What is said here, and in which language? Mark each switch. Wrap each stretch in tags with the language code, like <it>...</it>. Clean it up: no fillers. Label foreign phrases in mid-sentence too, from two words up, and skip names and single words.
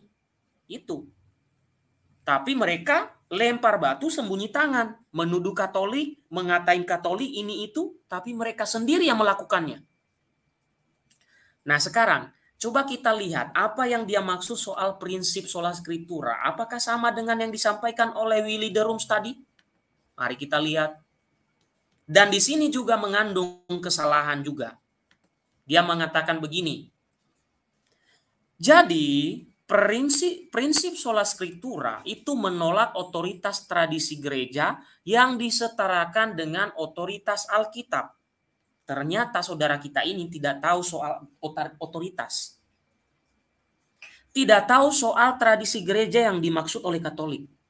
<id>Itu. Tapi mereka lempar batu sembunyi tangan. Menuduh Katolik, mengatain Katolik ini itu, tapi mereka sendiri yang melakukannya. Nah sekarang, coba kita lihat apa yang dia maksud soal prinsip</id> <la>sola scriptura.</la> <id>Apakah sama dengan yang disampaikan oleh Willy de Rooms tadi? Mari kita lihat. Dan di sini juga mengandung kesalahan juga. Dia mengatakan begini. Jadi, prinsip</id> <la>sola scriptura</la> <id>itu menolak otoritas tradisi gereja yang disetarakan dengan otoritas Alkitab. Ternyata saudara kita ini tidak tahu soal otoritas. Tidak tahu soal tradisi gereja yang dimaksud oleh Katolik.</id>